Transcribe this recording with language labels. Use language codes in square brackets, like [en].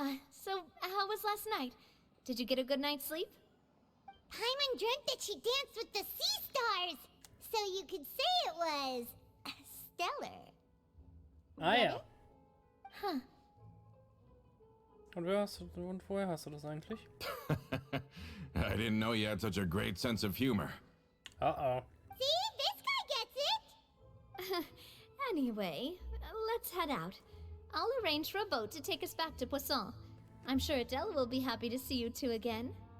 [en] So how was last night? Did you get a good night's sleep? Paimon dreamt that she danced with the sea stars, so you could say it was stellar. [de] Ah ja. Huh. Und woher hast du das eigentlich? [en] I didn't know you had such a great sense of humor. Uh-oh. See, this guy gets it. Anyway, let's head out. I'll arrange for a boat to take us back to Poisson. I'm sure Adele will be happy to see you two again.